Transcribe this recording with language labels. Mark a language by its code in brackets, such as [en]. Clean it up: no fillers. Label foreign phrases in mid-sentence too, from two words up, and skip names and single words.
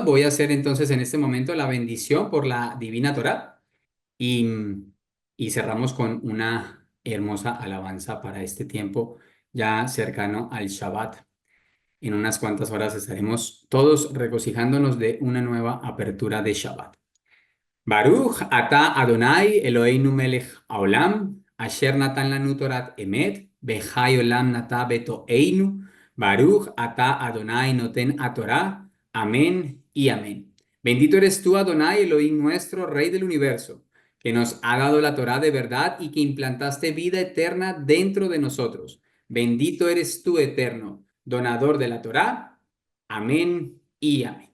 [es] Voy a hacer entonces en este momento la bendición por la Divina Torá y, y cerramos con una hermosa alabanza para este tiempo ya cercano al Shabbat. En unas cuantas horas estaremos todos regocijándonos de una nueva apertura de Shabbat. [he] ברוך אתה אדוני אלוהינו מלך העולם, אשר נתן לנו תורת אמת, וחיי עולם נטע בתוכנו, ברוך אתה אדוני נותן התורה, [es] amén y amén. Bendito eres tú, Adonai Elohim nuestro, Rey del universo, que nos ha dado la Torah de verdad y que implantaste vida eterna dentro de nosotros. Bendito eres tú, eterno, donador de la Torah, amén y amén.